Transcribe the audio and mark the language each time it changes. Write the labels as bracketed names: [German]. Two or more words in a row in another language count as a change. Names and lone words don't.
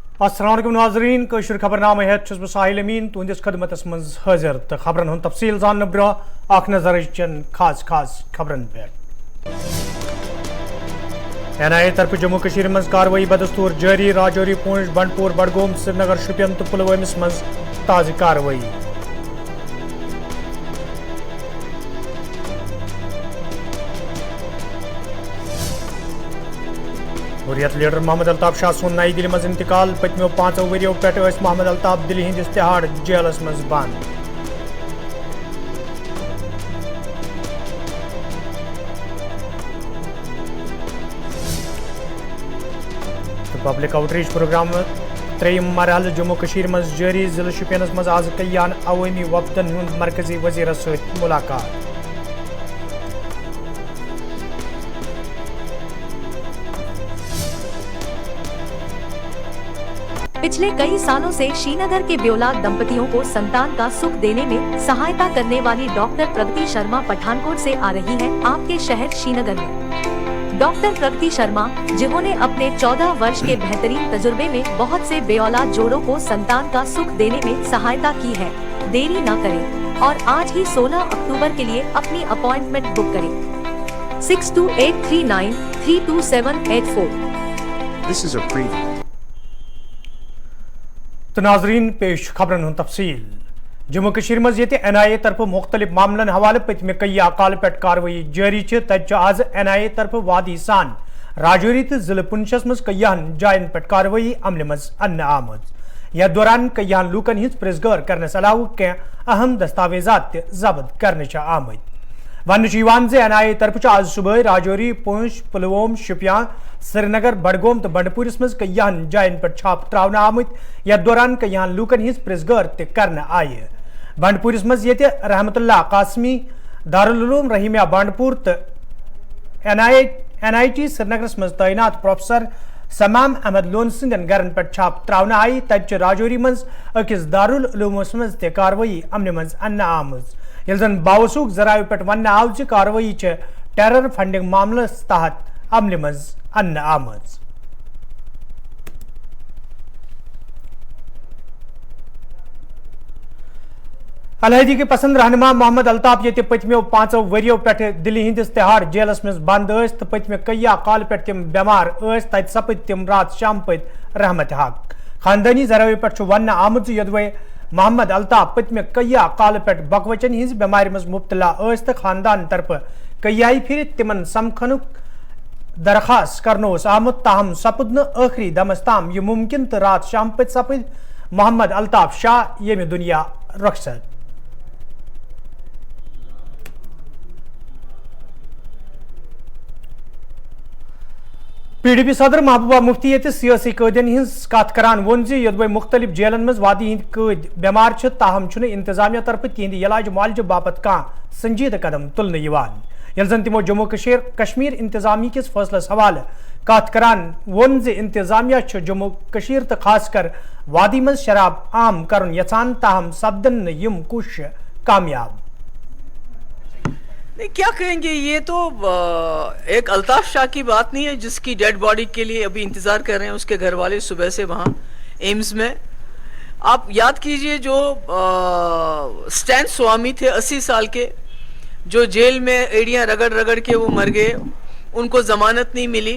[Kashmiri] अस्सलाम वालेकुम नाज़रीन कशर खबरनामे हेत छुस बह साहिल अमीन तुंदिस खदमतस मज हाजिर तो खबरन हुंद तफसील जानने ब्रोह अख नजर चन खास खबरन पे। NIA तरफ जम्मू कश्मीर मज कार्रवाई बदस्तूर जारी राजौरी पूंछ बंडपुर बडगोम श्रीनगर शुपियन तो पुलवामिस मज ताज़ कार्रवाई। हुर्रियत लीडर मोहम्मद अल्ताफ शाह सुन नई दिल्ली मज इंतकाल पतमो 5 वरियों पे मोहम्मद अल्ताफ दिल्ली हिंदिस तिहाड़ जेलस मज बंद। [English] public outreach program [Kashmiri] 3 मरहल जम्मू कश्मीर मज जारी जिले शुपियनस मज आज कल्याण अवामी वफदन हुंद मरकजी वजीरस सत मुलाकात। [Hindi] पिछले कई सालों से श्रीनगर के ब्योला दंपतियों को संतान का सुख देने में सहायता करने वाली डॉक्टर प्रगति शर्मा पठानकोट से आ रही हैं आपके शहर श्रीनगर में। डॉक्टर प्रगति शर्मा, जिन्होंने अपने 14 वर्ष के बेहतरीन तजुर्बे में बहुत से बेऔलाद जोड़ों को संतान का सुख देने में सहायता की है, देरी न करें और आज ही 16 अक्टूबर के लिए अपनी [English] appointment book [Hindi] करें। 6283932784। [English] This is a preview. [Kashmiri] तो नाजरीन पेश खबरन हुंद तफसील। जम्मू कश्मीर मज ये NIA तरफ मुख्तलिफ मामलन हवाले पतमे कई अकाल पे कार्रवाई जारी तज आज NIA तरफ वादी सान राजौरी तो जिले पुंछस मज कईयान जायन पे कार्रवाई अमल मज अन्न आमद। यथ दौरान कईयान लूकन हिंद प्रेसगर करने अलावा कह अहम दस्तावेजात जब्त करने आमद। वन NIA तरफ आज सुबह राजौरी पूंछ पुलवोम शुपियां श्रीनगर बडगोम तो बंडपुरस मज कईयान जायन पर छाप त्रावन आमत। यथ दौरान कईयान लूकन हिंद प्रेसगर करने आये। बंडपुरस मज ये रहमतुल्लाह कासमी दारुल उलूम रहीमिया बंडपुर तो NIT श्रीनगर मज तैनात प्रोफेसर समाम अहमद लोन सिंदन गरन पर छाप त्रावन आई तज राजौरी मज अकिस दारुल उलूमस मज ते कार्रवाई अमन मज अन्न आमज। ये जन बावसूख जराये पे वन आव कार्रवाई [English] terror funding [Kashmiri] मामलस तहत अमल मज अन्न आमज। अलहदी के पसंद रहनुमा मोहम्मद अल्ताफ ये पतमो 5 वरियों पे दिल्ली हिंदिस तिहाड़ जेलस मज बंद तो पतमे कई काल पे तम बेमार तत सपद तम रात शाम पद रहमत हक। खानदानी जराये पे वन आमुत यदवे मोहम्मद अल्ताफ पतमे कई काल पे बकवचन हिंज बेमार मज मुब्तला तो खानदान तरफ कई फिर तिमन समखनुक दरखास्त करनो आमुत ताहम सपद न आखिरी दमस ताम यह मुमकिन तो रात शाम पद सपद मोहम्मद अल्ताफ शाह ये दुनिया रखसत। PDP सदर महबूबा मुफ्ती ये सियासी कैदियन हिंस कत करान वोन यदवे मुख्तलिफ जेलन मज वादी हिंद कैद बेमार ताहम इंतजामिया तरफ तिहद इलाज मुआलज बापत कह संजीद कदम तुलने ये जन तमो जम्मू कश्मीर इंतजामी किस फैसलस हवाले कत करान वोन इंतजामिया जम्मू कश्मीर तो खासकर वादी मज शराब आम कर यचान ताहम सपदन यम कुश कामयाब। [Hindi] नहीं, क्या कहेंगे, ये तो एक अल्ताफ शाह की बात नहीं है जिसकी [English] dead body [Hindi] के लिए अभी इंतजार कर रहे हैं उसके घर वाले सुबह से वहाँ एम्स में। आप याद कीजिए जो स्टैन स्वामी थे 80 साल के, जो जेल में एड़ियाँ रगड़ रगड़ के वो मर गए, उनको जमानत नहीं मिली।